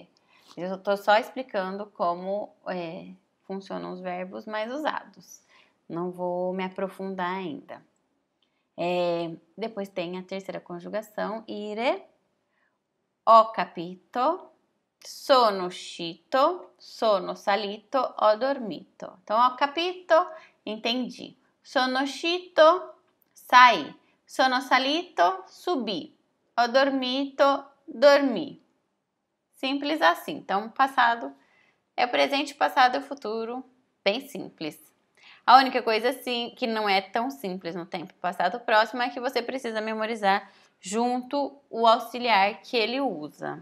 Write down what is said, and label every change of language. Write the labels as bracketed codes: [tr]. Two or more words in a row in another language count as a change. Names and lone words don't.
[pt] Eu estou só explicando como funcionam os verbos mais usados. Não vou me aprofundar ainda. Depois tem a terceira conjugação, ire. [it] Ho capito, sono uscito, sono salito, ho dormito. [pt] Então, [it] ho capito, [pt] entendi. [it] Sono uscito, [pt] saí. [it] Sono salito, [pt] subi. [it] Ho dormito, [pt] dormi. Simples assim. Então, passado é o presente, passado e o futuro, bem simples. A única coisa assim que não é tão simples no tempo passado próximo é que você precisa memorizar junto o auxiliar que ele usa.